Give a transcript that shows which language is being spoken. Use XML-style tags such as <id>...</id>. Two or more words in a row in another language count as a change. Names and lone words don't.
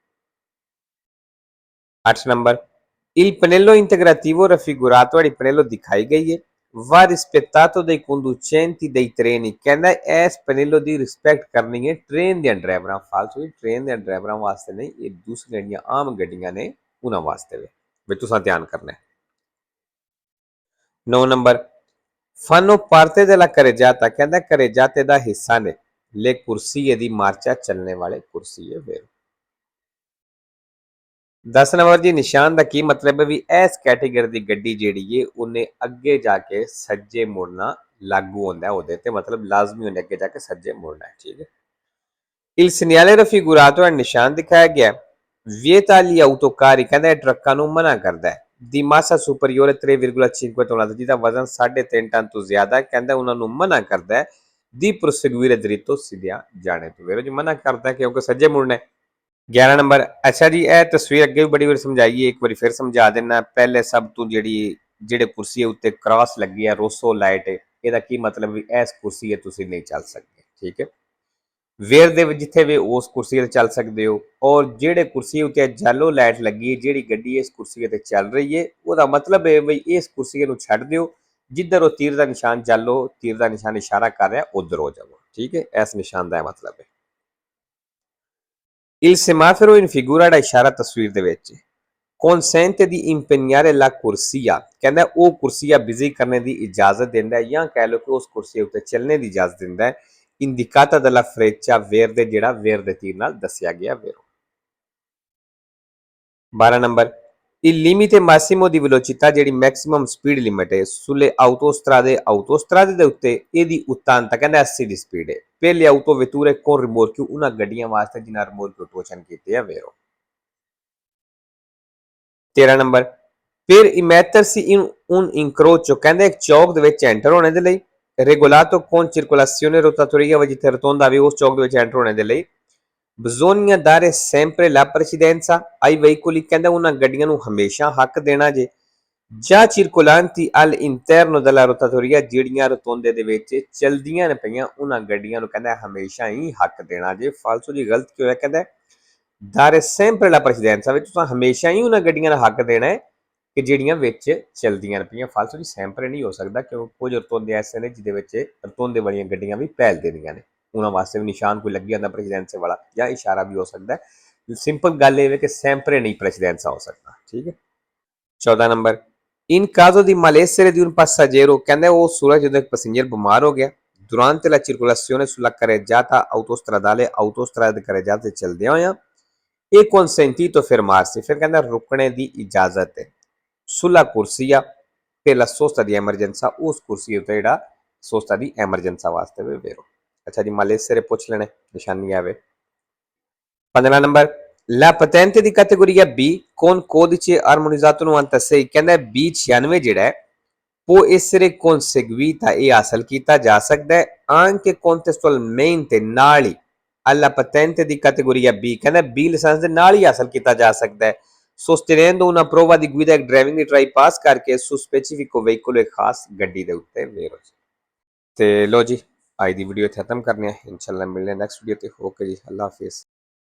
<pa>8 ਨੰਬਰ,</pa> <it>il pannello integrativo raffigurato</it> <pa>ਵਾਲੀ pannello ਦਿਖਾਈ ਗਈ ਹੈ</pa> <it>va rispettato dai conducenti dei treni</it> <pa>ਕਹਿੰਦਾ ਇਸ pannello ਦੀ ਰਿਸਪੈਕਟ ਕਰਨੀ ਹੈ ਟ੍ਰੇਨ ਦੇ ਡਰਾਈਵਰਾਂ ਫਾਲਤੂ ਟ੍ਰੇਨ ਦੇ ਡਰਾਈਵਰਾਂ ਵਾਸਤੇ ਨਹੀਂ, ਇਹ ਦੂਸਰੀਆਂ ਜਿਹੜੀਆਂ ਆਮ ਗੱਡੀਆਂ ਨੇ ਉਹਨਾਂ ਵਾਸਤੇ ਵੀ ਤੁਸੀਂ ਧਿਆਨ ਕਰਨਾ ਹੈ। 9 ਨੰਬਰ,</pa> <it>fanno parte della carreggiata</it> <pa>ਕਹਿੰਦਾ carreggiate ਦਾ ਹਿੱਸਾ ਨੇ</pa> <it>le corsie di marcia</it> <pa>ਚੱਲਣੇ ਵਾਲੇ ਕੁਰਸੀ ਹੈ ਵੇਰੋ। 10 ਨੰਬਰ ਦੀ ਨਿਸ਼ਾਨ ਦਾ ਕੀ ਮਤਲਬ ਹੈ ਵੀ ਇਸ ਕੈਟੇਗਰੀ ਦੀ ਗੱਡੀ ਜਿਹੜੀ ਹੈ ਉਹਨੇ ਅੱਗੇ ਜਾ ਕੇ ਸੱਜੇ ਮੁੜਨਾ ਲਾਗੂ ਹੁੰਦਾ ਉਹਦੇ ਤੇ ਮਤਲਬ ਲਾਜ਼ਮੀ ਉਹਨੇ ਅੱਗੇ ਜਾ ਕੇ ਸੱਜੇ ਮੁੜਨਾ ਹੈ। ਠੀਕ ਹੈ।</pa> <it>il segnale raffigurato</it> <pa>ਹੈ ਨਿਸ਼ਾਨ ਦਿਖਾਇਆ ਗਿਆ</pa> <it>vieta agli autocarri</it> <pa>ਕਹਿੰਦਾ ਟਰੱਕਾਂ ਨੂੰ ਮਨਾ ਕਰਦਾ ਹੈ</pa> <it>di massa superiore</it> <pa>3,5 ਟਨ ਜਿਹਦਾ ਵਜ਼ਨ 3.5 ਟਨ ਤੋਂ ਜ਼ਿਆਦਾ ਹੈ ਕਹਿੰਦਾ ਉਹਨਾਂ ਨੂੰ ਮਨਾ ਕਰਦਾ ਹੈ</pa> <it>di proseguire dritto</it> <pa>ਸਿੱਧਿਆਂ ਜਾਣੇ ਤੋਂ ਵੇਰੋ ਜੀ ਮਨਾ ਕਰਦਾ ਕਿਉਂਕਿ ਸੱਜੇ ਮੁੜਨਾ ਹੈ। 11 ਨੰਬਰ, ਅੱਛਾ ਜੀ ਇਹ ਤਸਵੀਰ ਅੱਗੇ ਵੀ ਬੜੀ ਵਾਰੀ ਸਮਝਾਈ ਹੈ, ਇੱਕ ਵਾਰੀ ਫਿਰ ਸਮਝਾ ਦੇਣਾ। ਪਹਿਲੇ ਸਭ ਤੋਂ ਜਿਹੜੀ ਜਿਹੜੇ ਕੁਰਸੀ ਉੱਤੇ ਕ੍ਰਾਸ ਲੱਗੀ ਹੈ ਰੋਸੋ ਲਾਈਟ, ਇਹਦਾ ਕੀ ਮਤਲਬ ਵੀ ਇਸ ਕੁਰਸੀ 'ਤੇ ਤੁਸੀਂ ਨਹੀਂ ਚੱਲ ਸਕਦੇ। ਠੀਕ ਹੈ, ਵੇਰ ਦੇ ਵਿੱਚ ਜਿੱਥੇ ਵੀ ਉਸ ਕੁਰਸੀ 'ਤੇ ਚੱਲ ਸਕਦੇ ਹੋ। ਔਰ ਜਿਹੜੇ ਕੁਰਸੀ ਉੱਤੇ ਜੈਲੋ ਲਾਈਟ ਲੱਗੀ ਹੈ, ਜਿਹੜੀ ਗੱਡੀ ਇਸ ਕੁਰਸੀ 'ਤੇ ਚੱਲ ਰਹੀ ਹੈ, ਉਹਦਾ ਮਤਲਬ ਹੈ ਬਈ ਇਸ ਕੁਰਸੀ ਨੂੰ ਛੱਡ ਦਿਓ, ਜਿੱਧਰ ਉਹ ਤੀਰ ਦਾ ਨਿਸ਼ਾਨ ਜੈਲੋ ਤੀਰ ਦਾ ਨਿਸ਼ਾਨ ਇਸ਼ਾਰਾ ਕਰ ਰਿਹਾ ਉਧਰ ਹੋ ਜਾਵੋ। ਠੀਕ ਹੈ, ਇਸ ਨਿਸ਼ਾਨ ਦਾ ਮਤਲਬ ਹੈ।</pa> <it>Il semaforo in figura</it> <pa>ਦਾ ਇਸ਼ਾਰਾ ਤਸਵੀਰ ਦੇ ਵਿੱਚ</pa> <it>consente di impegnare la corsia,</it> <pa>ਕਹਿੰਦਾ ਉਹ ਕੁਰਸੀਆ ਬਿਜ਼ੀ ਕਰਨੇ ਦੀ ਇਜਾਜ਼ਤ ਦਿੰਦਾ ਹੈ, ਜਾਂ ਕਹਿ ਲਓ ਕਿ ਉਸ ਕੁਰਸੀ ਉੱਤੇ ਚੱਲਣੇ ਦੀ ਇਜਾਜ਼ਤ ਦਿੰਦਾ ਹੈ।</pa> <it>indicata dalla freccia verde,</it> <pa>ਜਿਹੜਾ ਵੇਰ ਦੇ ਤੀਰ ਨਾਲ ਦੱਸਿਆ ਗਿਆ ਵੇਰੋ।</pa> <it>12 ਨੰਬਰ il limite massimo di velocità,</it> <pa>ਜਿਹੜੀ ਮੈਕਸਿਮਮ ਸਪੀਡ ਲਿਮਿਟ ਹੈ</pa> <it>sulle autostrade</it> <pa>ਦੇ ਉੱਤੇ, ਇਹਦੀ ਉਤਾਂਤਾ ਕਹਿੰਦਾ 80 ਦੀ ਸਪੀਡ ਹੈ</pa> <it>per le autovetture con rimorchio,</it> <pa>ਉਹਨਾਂ ਗੱਡੀਆਂ ਵਾਸਤੇ ਜਿਨ੍ਹਾਂ ਰਿਮੋਰਕਿਓ ਟੋਚਨ ਕੀਤੇ ਆ ਵੇਰੋ।</pa> <it>13 ਨੰਬਰ per immettersi in un incrocio,</it> <pa>ਕਹਿੰਦੇ ਇੱਕ ਚੌਕ ਦੇ ਵਿੱਚ ਐਂਟਰ ਹੋਣੇ ਦੇ ਲਈ</pa> <it>regolato con circolazione rotatoria,</it> <pa>ਜਿੱਥੇ ਰਤੋਂਦਾ ਵੀ ਉਸ ਚੌਕ ਦੇ ਵਿੱਚ ਐਂਟਰ ਹੋਣੇ ਦੇ ਲਈ</pa> <it>bisogna dare sempre la precedenza ai veicoli,</it> <pa>ਕਹਿੰਦਾ ਉਹਨਾਂ ਗੱਡੀਆਂ ਨੂੰ ਹਮੇਸ਼ਾ ਹੱਕ ਦੇਣਾ ਜੇ</pa> <it>già circolanti all'interno della rotatoria,</it> <pa>ਜਿਹੜੀਆਂ ਰਤੋਂਦੇ ਦੇ ਵਿੱਚ ਚਲਦੀਆਂ ਨੇ ਪਈਆਂ ਉਹਨਾਂ ਗੱਡੀਆਂ ਨੂੰ ਕਹਿੰਦਾ ਹਮੇਸ਼ਾ ਹੀ ਹੱਕ ਦੇਣਾ ਜੇ। ਫਾਲਤੂ ਜੀ ਗਲਤ ਕਿਉਂ ਹੈ, ਕਹਿੰਦਾ</pa> <it>dare sempre la precedenza</it> <pa>ਵਿੱਚ ਤੁਸੀਂ ਹਮੇਸ਼ਾ ਹੀ ਉਹਨਾਂ ਗੱਡੀਆਂ ਦਾ ਹੱਕ ਦੇਣਾ ਹੈ ਕਿ ਜਿਹੜੀਆਂ ਵਿੱਚ ਚਲਦੀਆਂ ਪਈਆਂ। ਫਾਲਤੂ ਜੀ ਸੈਂਪਰੇ ਨਹੀਂ ਹੋ ਸਕਦਾ, ਕਿਉਂਕਿ ਕੁਝ ਰਤੋਂਦੇ ਐਸੇ ਨੇ ਜਿਹਦੇ ਵਿੱਚ ਰਤੋਂਦੇ ਵਾਲੀਆਂ ਗੱਡੀਆਂ ਵੀ ਪਹਿਲ ਦੇਣੀਆਂ ਨੇ, ਉਹਨਾਂ ਵਾਸਤੇ ਵੀ ਨਿਸ਼ਾਨ ਕੋਈ ਲੱਗੀ ਜਾਂਦਾ ਪ੍ਰੈਸੀਡੈਂਸ ਵਾਲਾ, ਜਾਂ ਇਸ਼ਾਰਾ ਵੀ ਹੋ ਸਕਦਾ ਹੈ। ਸਿੰਪਲ ਗੱਲ ਇਹ ਹੈ ਕਿ ਸੈਂਪਰੇ ਨਹੀਂ ਪ੍ਰੈਸੀਡੈਂਸ ਹੋ ਸਕਦਾ। ਠੀਕ ਹੈ,</pa> <it>14 ਨੰਬਰ in caso di malessere di un passeggero,</it> <pa>ਕਹਿੰਦਾ ਉਹ ਸੂਰਜ ਜਦੋਂ ਇੱਕ ਪੈਸੇਂਜਰ ਬਿਮਾਰ ਹੋ ਗਿਆ</pa> <it>durante la circolazione sulla carreggiata autostradale,</it> <pa>autostrada ਦੇ carreggiate ਤੇ ਚੱਲਦਿਆਂ ਹੋਇਆਂ, ਇਹ</pa> <it>consentito fermarsi,</it> <pa>ਫਿਰ ਕਹਿੰਦਾ ਰੁਕਣੇ ਦੀ ਇਜਾਜ਼ਤ ਹੈ</pa> <it>sulla corsia per la sosta di emergenza,</it> <pa>ਉਸ ਕੁਰਸੀ ਉੱਤੇ ਜਿਹੜਾ</pa> <it>sosta di emergenza</it> <pa>ਵਾਸਤੇ ਵੀ ਵੇਰੋ। ਅੱਛਾ ਜੀ, malessere ਪੁੱਛ ਲੈਣੇ ਨਿਸ਼ਾਨੀ ਆਵੇ। 15 ਨੰਬਰ</pa> <it>la patente di categoria B con codice armonizzato 96,</it> <pa>ਕਹਿੰਦਾ B96 ਜਿਹੜਾ ਹੈ</pa> <it>può essere conseguita,</it> <pa>ਇਹ ਹਾਸਲ ਕੀਤਾ ਜਾ ਸਕਦਾ ਹੈ</pa> <it>anche contestualmente,</it> <pa>ਨਾਲ ਹੀ</pa> <it>alla patente di categoria B,</it> <pa>ਕਹਿੰਦਾ B ਲਾਇਸੈਂਸ ਦੇ ਨਾਲ ਹੀ ਹਾਸਲ ਕੀਤਾ ਜਾ ਸਕਦਾ ਹੈ</pa> <it>sostenendo una prova di guida,</it> <pa>ਇੱਕ ਡਰਾਈਵਿੰਗ ਦੀ ਟਰਾਈ ਪਾਸ ਕਰਕੇ</pa> <it>su specifico veicolo,</it> <pa>ਇੱਕ ਖਾਸ ਗੱਡੀ ਦੇ ਉੱਤੇ ਵੇਰੋ। ਤੇ ਲੋ ਜੀ, ਅੱਜ ਦੀ ਵੀਡੀਓ ਇੱਥੇ ਖਤਮ ਕਰਨੀ ਹੈ। ਇਨਸ਼ਾਅੱਲਾ ਮਿਲਦੇ ਨੈਕਸਟ ਵੀਡੀਓ ਤੇ। ਓਕੇ ਜੀ, ਅੱਲਾ ਹਾਫਿਜ਼।</pa>